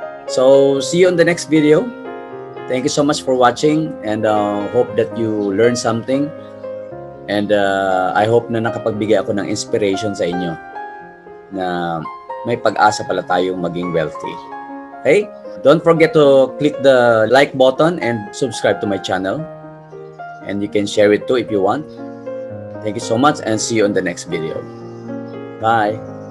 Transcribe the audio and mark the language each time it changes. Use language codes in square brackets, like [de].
[en] So, see you on the next video. Thank you so much for watching and hope that you learned something. And I hope [tl] na nakapagbigay ako ng inspiration sa inyo na may pag-asa pala tayong maging wealthy. [en] Okay? Don't forget to click the like button and subscribe to my channel. And you can share it too if you want. Thank you so much and see you on the next video. Bye!